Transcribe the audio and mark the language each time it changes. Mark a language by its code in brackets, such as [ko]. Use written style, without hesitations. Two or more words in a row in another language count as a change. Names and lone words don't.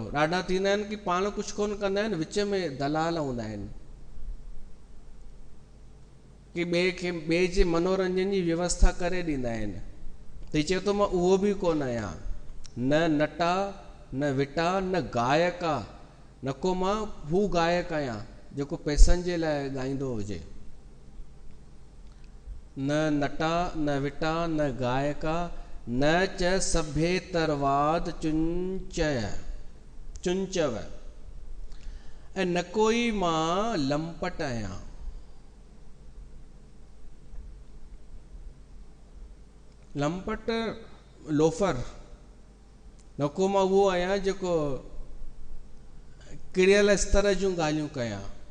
[sd] ॾाढा थींदा आहिनि कि पाण कुझु कोन कंदा आहिनि, विच में दलाल हूंदा आहिनि कि ॿिए जे मनोरंजन जी व्यवस्था करे ॾींदा आहिनि। त चए थो मां उहो बि कोन आहियां, [sa] न नटा न विटा न गायका, [sd] नको मां हू गायक आहियां जेको पैसनि जे लाइ ॻाईंदो हुजे। [sa] न नटा न विटा न गायका, न च सभे तरवाद चुंचव, [sd] ऐं न कोई मां लंपट आहियां। लंपट लोफर, नको मां उहो आहियां जेको किरियल स्तर जूं ॻाल्हियूं कयां।